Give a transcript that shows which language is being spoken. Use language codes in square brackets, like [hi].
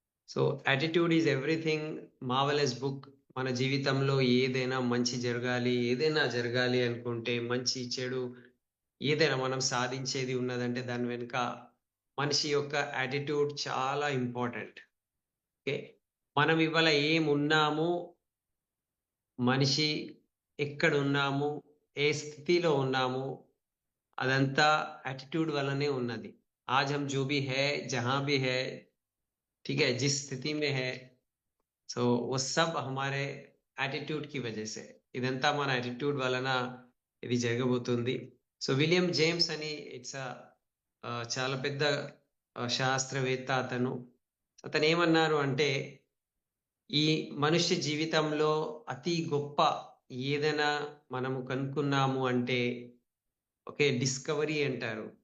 [te] So, 'attitude is everything' marvellous book. మన జీవితంలో ఏదైనా మంచి జరగాలి, ఏదైనా జరగాలి అనుకుంటే మంచి, చెడు ఏదైనా మనం సాధించేది ఉన్నదంటే దాని వెనుక మనిషి యొక్క యాటిట్యూడ్ చాలా ఇంపార్టెంట్. ఓకే. మనం ఇవాళ ఏమున్నాము, మనిషి ఎక్కడున్నాము, ఏ స్థితిలో ఉన్నాము, అదంతా యాటిట్యూడ్ వల్లనే ఉన్నది. [hi] आज हम जो भी है, जहाँ भी है, ठीक है, जिस स्थिति में है, సో वो सब हमारे [te] యాటిట్యూడ్ కి [hi] వజह से. [te] ఇదంతా మన యాటిట్యూడ్ వలన ఇది జరగబోతుంది. సో విలియం జేమ్స్ అని ఇట్స్ చాలా పెద్ద శాస్త్రవేత్త అతను. అతను ఏమన్నారు అంటే, ఈ మనుష్య జీవితంలో అతి గొప్ప ఏదైనా మనము కనుక్కున్నాము అంటే, ఓకే, డిస్కవరీ అంటారు.